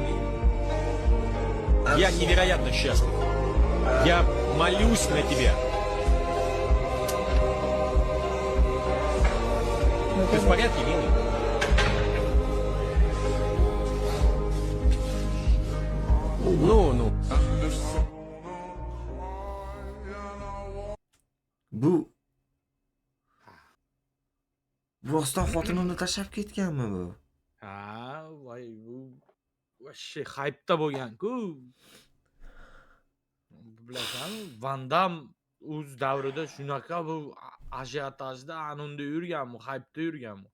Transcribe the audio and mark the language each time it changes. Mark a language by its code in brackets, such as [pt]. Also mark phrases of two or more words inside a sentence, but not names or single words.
[ru] Я невероятно счастлив. Я молюсь на тебя. Ты в порядке, милый? Ну. [uz] Bu rostdan xotinimni tashlab ketganmi bu? Ha, voy bu вообще hype'da bo'lgan-ku. Bilasanmi, Van Damme o'z davrida shunaqa bu ajiotajda anunda yurgan, bu hype'da yurgan bu.